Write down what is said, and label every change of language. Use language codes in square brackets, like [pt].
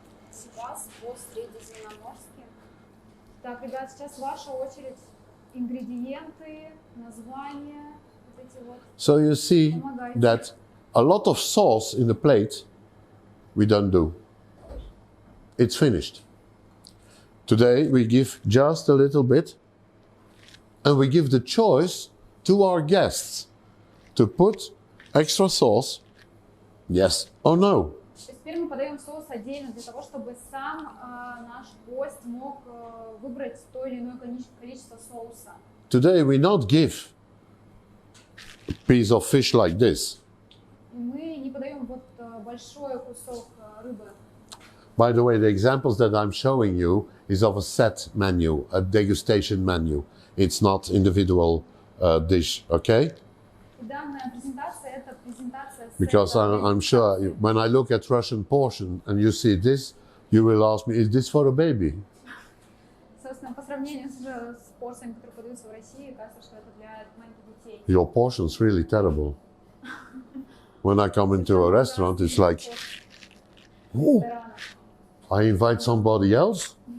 [ru] Сейчас по-средиземноморски. Так, ребят, сейчас ваша очередь. Ингредиенты, названия, вот эти вот. [en] So you see that a lot of sauce in the plate we don't do. It's finished. Today we give just a little bit and we give the choice to our guests to put extra sauce Yes or no? [ru] То есть теперь мы подаем соус отдельно для того, чтобы сам наш гость мог выбрать то или иное количество соуса. [en] Today we not give a piece of fish like this. [ru] Мы не подаем вот большой кусок рыбы. [en] By the way, the examples that I'm showing you is of a set menu, a degustation menu. It's not individual dish, okay? [ru] Данная презентация – это презентация [en] Because I'm sure when I look at Russian portion and you see this, you will ask me, is this for a baby? [ru] Собственно, по сравнению с порциями, которые подаются в России, кажется, что это для маленьких детей. [en] Your portion's really terrible. When I come into a restaurant, it's like, oh, I invite somebody else?